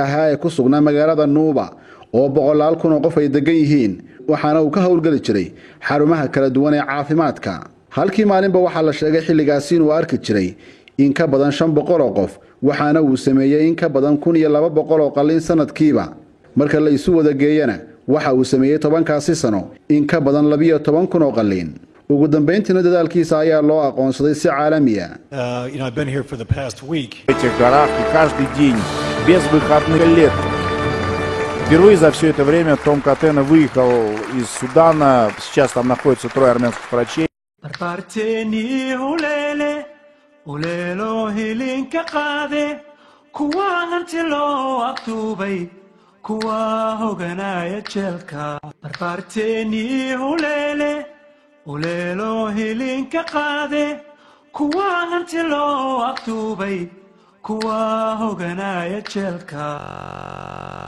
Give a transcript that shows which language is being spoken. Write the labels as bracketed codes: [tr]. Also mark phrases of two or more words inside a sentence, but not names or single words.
[so] ah ee ku sugnaa magaalada Nuuba oo 100,000 qof ay degan yihiin waxaana uu ka howlgali jiray xarumaha kala duwan ee caafimaadka halkii maalinba waxa la sheegay xilligaasi inuu arki jiray in ka badan 500 qof waxaana uu sameeyay in ka badan 1,200 oo qalliin sanadkiiba marka la isu wada geeyana waxa uu sameeyay 10kaasi sano in ka badan 12,000 oo qalliin ugu dambeyntiina dadaalkiisa ayaa loo aqoonsaday si caalami ah. [en] I've been here for the past week. [ru] В этих горах и каждый день без выходных лет. Впервые за все это время Том Катена выехал из Судана. Сейчас там находится 3 армянских врачей. [so] barbaarteennii huleelo hilinka qaade kuwa hanti loo aftuubay kuwa hoganaya jeelka. barbaarteennii huleelo hilinka qaade kuwa hanti loo aftuubay kuwa hoganaya jeelka.